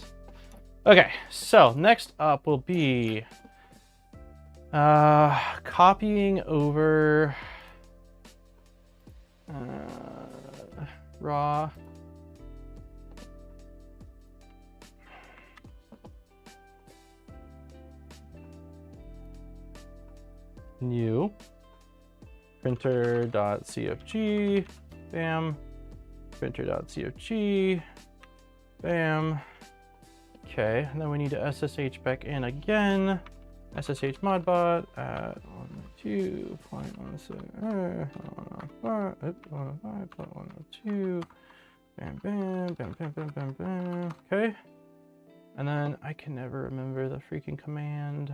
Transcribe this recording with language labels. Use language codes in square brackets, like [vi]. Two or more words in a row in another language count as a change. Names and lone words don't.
[en] Okay, so next up will be copying over raw. New printer.cfg, bam, printer.cfg, bam. Okay, and then we need to SSH back in again. SSH modbot at 102.1.1.1.1.1.1.1.2. Bam, bam, bam, bam, bam, bam, bam. Okay, and then I can never remember the freaking command.